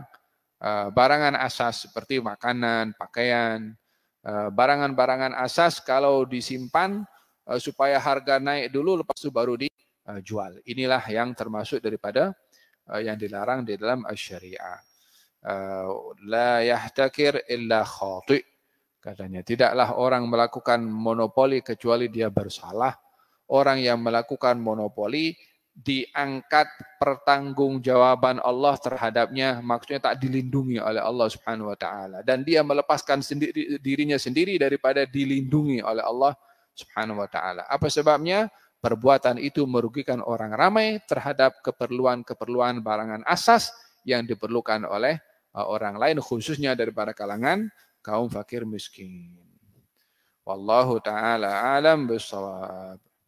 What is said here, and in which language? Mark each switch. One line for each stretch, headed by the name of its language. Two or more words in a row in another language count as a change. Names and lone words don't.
Malay: Barangan asas seperti makanan, pakaian, barangan-barangan asas kalau disimpan supaya harga naik dulu, lepas itu baru dijual. Inilah yang termasuk daripada yang dilarang di dalam syariah.
Arabic: لا يحتكر إلا خاطئ'.
Malay: Katanya tidaklah orang melakukan monopoli kecuali dia bersalah. Orang yang melakukan monopoli diangkat pertanggungjawaban Allah terhadapnya, maksudnya tak dilindungi oleh Allah
Arabic: سبحانه وتعالى,
Malay: dan dia melepaskan dirinya sendiri daripada dilindungi oleh Allah
Arabic: سبحانه وتعالى.
Malay: Apa sebabnya? Perbuatan itu merugikan orang ramai terhadap keperluan-keperluan barangan asas yang diperlukan oleh orang lain, khususnya daripada kalangan kaum fakir miskin.
Arabic: والله تعالى أعلم بالصواب.